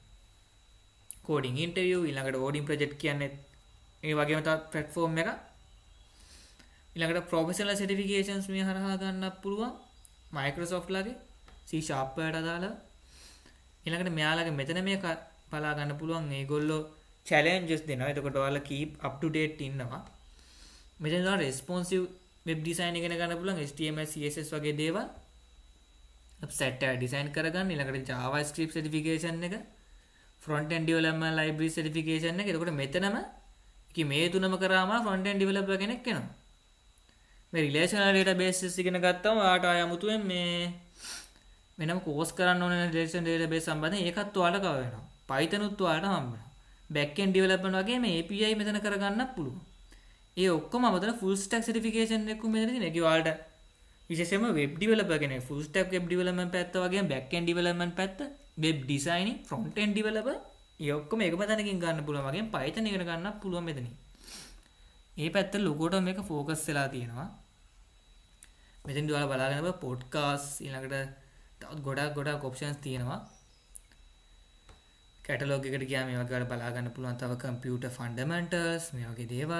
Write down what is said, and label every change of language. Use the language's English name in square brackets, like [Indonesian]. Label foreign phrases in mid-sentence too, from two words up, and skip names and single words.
[English] coding interview [Sinhala] ඊළඟට [English] coding project [Sinhala] කියන්නේ ඒ වගේම තවත් platform එකක්. ඊළඟට [English] professional certifications [Sinhala] මේ හරහා ගන්නත් පුළුවන් Microsoft ලගේ C# වලට අදාළව. ඊළඟට මෙයාලගේ මෙතන මේක බලා ගන්න පුළුවන් මේගොල්ලෝ challenges දෙනවා. එතකොට ඔයාලා [English] keep up to date [Sinhala] ඉන්නවා. මෙතන ඔයාලා [English] responsive web design [Sinhala] ඉගෙන ගන්න පුළුවන් HTML CSS වගේ දේවල්. website එක design කරගන්න. ඊළඟට [English] JavaScript certification [Sinhala] එක [English] front end development library certification [Sinhala] එක. එතකොට මෙතනම මේ තුනම කරාම [English] front end developer [Sinhala] කෙනෙක් වෙනවා. මේ [English] relational databases [Sinhala] ඉගෙන ගත්තම ඔයාට ආය අමුතුවෙන් මේ වෙනම course කරන්න ඕන [English] relational database [Sinhala] සම්බන්ධයෙන් ඒකත් ඔයාලට කව වෙනවා. Python උත් ඔයාලට හම්බ වෙනවා. [English] back end development [Sinhala] වගේ මේ API මෙතන කරගන්නත් පුළුවන්. ඒ ඔක්කොම අමතන [English] full stack certification [Sinhala] එකක් මෙතන තියෙනවා. ඒක ඔයාලට විශේෂයෙන්ම [English] web developer [Sinhala] කෙනෙක් [English] full stack web development [Sinhala] පැත්ත වගේම [English] back end development [Sinhala] පැත්ත [English] web designing front end developer [Sinhala] ඒ ඔක්කොම එකම තැනකින් ගන්න පුළුවන් වගේම Python ඉගෙන ගන්නත් පුළුවන් මෙතනින්. මේ පැත්ත ලොකෝට මේක ફોකස් වෙලා තියෙනවා. මෙතෙන්දී ඔයාලා බලාගෙන ඉන්න පොඩ්කාස්ට් ඊළඟට තවත් ගොඩක් ඔප්ෂන්ස් තියෙනවා. කැටලොග් එකට ගියාම මේ වගේ ඔයාලා බලා ගන්න පුළුවන් තව [English] computer fundamentals [Sinhala] මේ වගේ දේවල්.